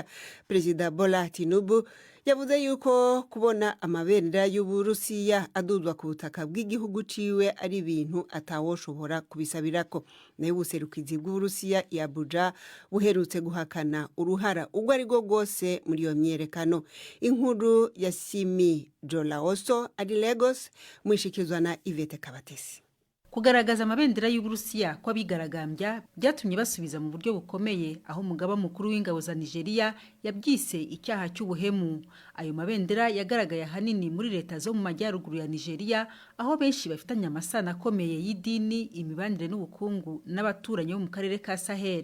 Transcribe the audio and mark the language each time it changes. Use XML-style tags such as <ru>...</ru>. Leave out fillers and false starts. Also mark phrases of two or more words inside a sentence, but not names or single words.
<rn>Perezida Bola Tinubu yavuze yuko kubona amabendera y'u Burusiya aduzwa ku butaka bw'igihugu ciwe ari ibintu atawoshobora kubisabirako. Nayo ubuserukizi bw'Uburusiya i Abuja buherutse guhakana uruhara ubwo ari rwo rwose muri iyo myerekano. Inkuru ya Simi Jolaoso ari Lagos mwishikizwa na Ivete Kabatesi.</rn> <rw>Kugaragaza amabendera y'Uburusiya kwa bigaragambya byatumye basubiza mu buryo bukomeye aho umugaba mukuru w'ingabo za Nigeria yabyise icyaha cy'ubuhemu. Ayo mabendera yagaragaye hanini muri leta zo mu majyaruguru ya Nigeria aho benshi bafitanye amasano akomeye y'idini, imibanire n'ubukungu n'abaturanyi bo mu karere ka Sahel.</rw>